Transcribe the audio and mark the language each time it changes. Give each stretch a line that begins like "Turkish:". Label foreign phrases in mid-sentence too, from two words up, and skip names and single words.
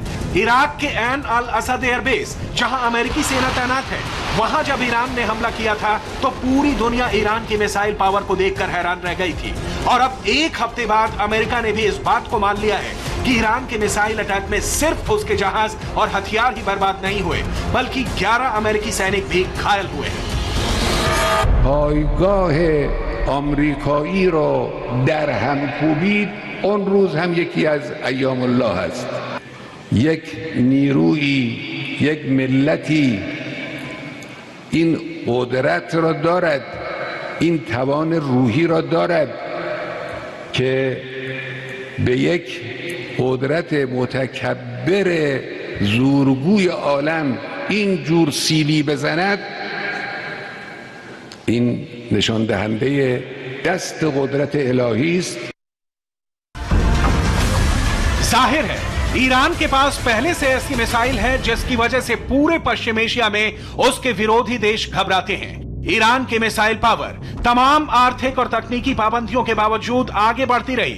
Hindi: इराक के ऐन अल असद एयरबेस, जहां अमेरिकी सेना तैनात है, वहां जब ईरान ने हमला किया था तो पूरी दुनिया ईरान की
English: missile power
Hindi: को देखकर हैरान रह गई थी। और अब एक हफ्ते बाद अमेरिका ने भी इस बात को मान लिया है कि ईरान के
English: missile attack
Hindi: में सिर्फ उसके जहाज और हथियार ही बर्बाद नहीं हुए, बल्कि 11 अमेरिकी सैनिक भी घायल हुए हैं।
Persian: پایگاه آمریکایی را در هم کوبید اون روز هم یکی از ایام الله است. یک نیرویی، یک ملتی این قدرت را دارد، این توان روحی را دارد که به یک قدرت متکبر زورگوی عالم این جور سیلی بزند، این نشان دهنده دست قدرت الهی است.
Hindi: जाहिर है ईरान के पास पहले से ऐसी मिसाइल है जिसकी वजह से पूरे पश्चिम एशिया में उसके विरोधी देश घबराते हैं। ईरान की
English: missile power
Hindi: तमाम आर्थिक और तकनीकी पाबंदियों के बावजूद आगे बढ़ती रही।